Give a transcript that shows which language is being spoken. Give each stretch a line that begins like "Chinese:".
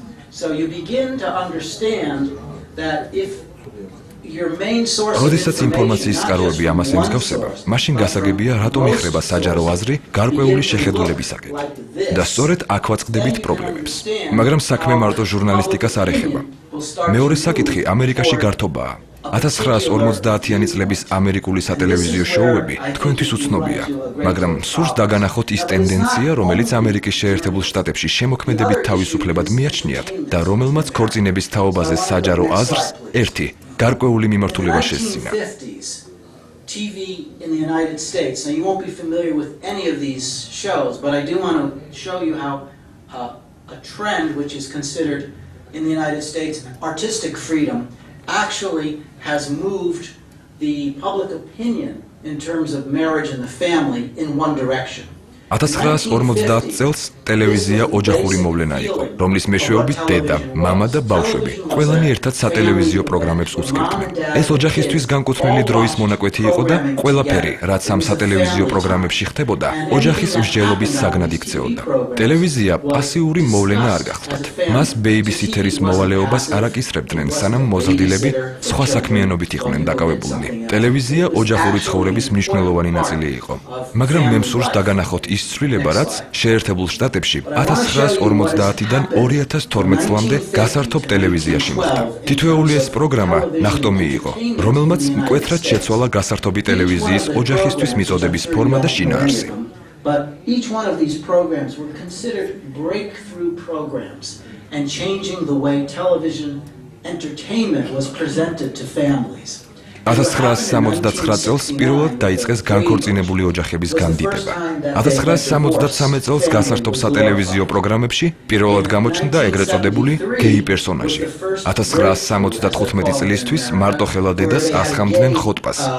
English: So you begin to understand that if your main source
Georgian: როდესაც ინფორმაციის წყაროები ამას ემსგავსება, მაშინ გასაგებია, რატომ იხრება საჯარო აზრი გარკვეული შეხედულებისაკენ. და სწორედ აქ ვაწყდებით პრობლემებს. მაგრამ საქმე მარტო ჟურნალისტიკას არ ეხება. მეორე საკითხი ამერიკაში გართობაა. 1950-იანი წლების ამერიკული სატელევიზიო შოუები თქვენთვის უცნობია, მაგრამ სურს დაგანახოთ ის ტენდენცია, რომელიც ამერიკის შეერთებულ შტატებში შემოქმედებით თავისუფლებად მიაჩნიათ და რომელმაც ქორწინების თაობაზე საჯარო აზრს ერთი გარკვეული მიმართულება შესძინა.
English: TV in the United States. Now you won't be familiar with any of these shows, but I do want to show you how a trend which is considered in the United States artistic freedom actually has moved the public opinion in terms of marriage and the family in one direction.
Georgian: 1950 წელს ტელევიზია ოჯახური მოვლენა იყო, რომლის მეშვეობით დედა, მამა და ბავშვები ყველანი ერთად სატელევიზიო პროგრამებს უძღვებდნენ. ეს ოჯახისთვის განკუთვნილი დროის მონაკვეთი იყო და ყველაფერი, რაც ამ სატელევიზიო პროგრამებში ხდებოდა, ოჯახის მსჯელობის საგნად იქცეოდა. ტელევიზია პასიური მოვლენა არ გახლდათ. მას ბეიბისითერის მოვალეობას არ აკისრებდნენ, სანამ მოზრდილები სხვა საქმიანობით იყვნენ დაკავებულნი. ტელევიზია ოჯახური ცხოვრების მნიშვნელოვანი ნაწილი იყო. მაგრამ მე მსურს დაგანახოთ ის ცვლილება, რაც შეერთებულ შტატებში 1950-დან 2012 წლამდე გასართობ ტელევიზიაში მოხდა. თითოეული ეს პროგრამა ნახტომი იყო, რომელმაც მკვეთრად შეცვალა გასართობი ტელევიზიის ოჯახისთვის მიწოდების ფორმა და შინაარსი.
English: But each one of these programs were considered breakthrough programs and changing the way television entertainment was presented to families.
Georgian: 1969 წელს პირველად დაიწყეს განქორწინებული ოჯახების განდიდება. 1973 წელს გასართობ სატელევიზიო პროგრამებში პირველად გამოჩნდა ეგრეთ წოდებული გეი პერსონაჟი. 1975 წლისთვის მარტოხელა დედას ასხამდნენ ხოტბას.